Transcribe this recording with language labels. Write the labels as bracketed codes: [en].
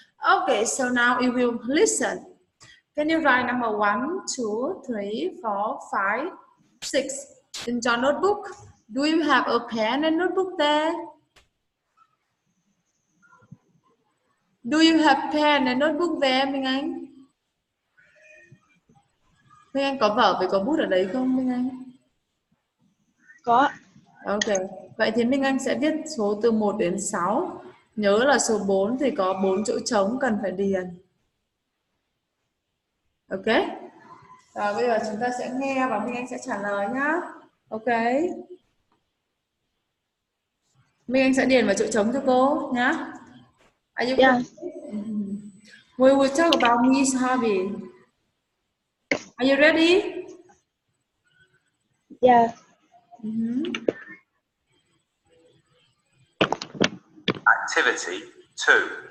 [en] Okay, so now you will listen. Can you write number 1, 2, 3, 4, 5, 6 in your notebook? Do you have a pen and notebook there? Do you have pen and notebook there, Minh Anh? [vi] Minh Anh có vở với có bút ở đấy không, Minh Anh? Có. Ok, vậy thì Minh Anh sẽ viết số từ 1 đến 6. Nhớ là số 4 thì có 4 chỗ trống cần phải điền. Ok. Rồi bây giờ chúng ta sẽ nghe và Minh Anh sẽ trả lời nhá. Ok. Minh Anh sẽ điền vào chỗ trống cho cô nhá. [en] Are you Yeah. We will talk about Mi's hobby. Are you ready? Yeah. Activity 2.